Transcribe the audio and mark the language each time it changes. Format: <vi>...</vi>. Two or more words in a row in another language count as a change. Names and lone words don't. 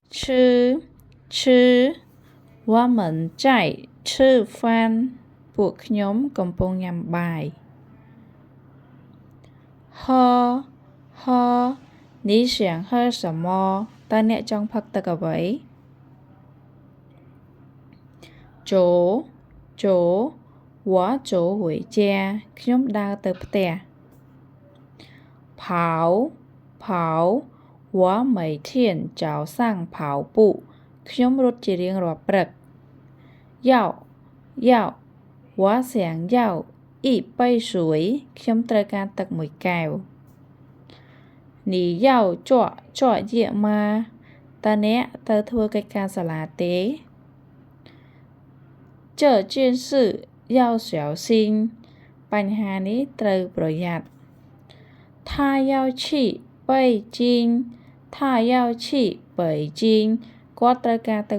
<zh>吃我们在吃饭</zh> <km>ពួកខ្ញុំកំពុងញ៉ាំបាយ</km> <zh>喝你想喝什么</zh> <km>តើអ្នកចង់ផឹកទឹកអ្វី</km> <zh>走我走回家</zh> <km>ខ្ញុំដើរទៅផ្ទះ</km> <zh>跑我每天早上跑步</zh> <km>ខ្ញុំរត់ជារៀងរាល់ព្រឹក</km> <zh>要我想要一杯水</zh> <km>ខ្ញុំត្រូវការទឹកមួយកែវ</km> <zh>你要作业吗</zh> <km>តើអ្នកទៅធ្វើកិច្ចការសាលាទេ</km> <zh>这件事要小心</zh> <km>បញ្ហានេះត្រូវប្រយ័ត្ន</km> <zh>他要去北京</zh> <km>គាត់ត្រូវការទៅ</km>